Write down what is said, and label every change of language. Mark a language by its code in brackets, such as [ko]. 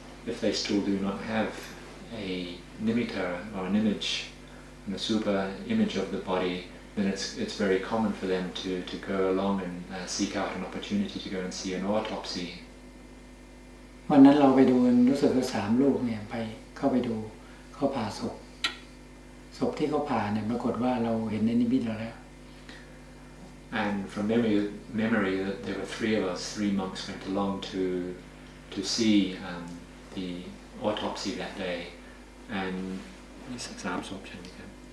[en] if they still do not have a nimitta or an image, a super image of the body, then it's very common for them to go along and seek out an opportunity to go and see an autopsy. [th] วันนั้นเราไปดูรู้สึกว่า3 ลูกเนี่ยไปเข้าไปดูเขาผ่าศพที่เขาผ่าเนี่ยปรากฏว่าเราเห็นในนิมิตแล้ว [en] And from memory that there were 3 of us, 3 monks went along to see the autopsy that day, and 3 [th] ศพใช่ไหมครับ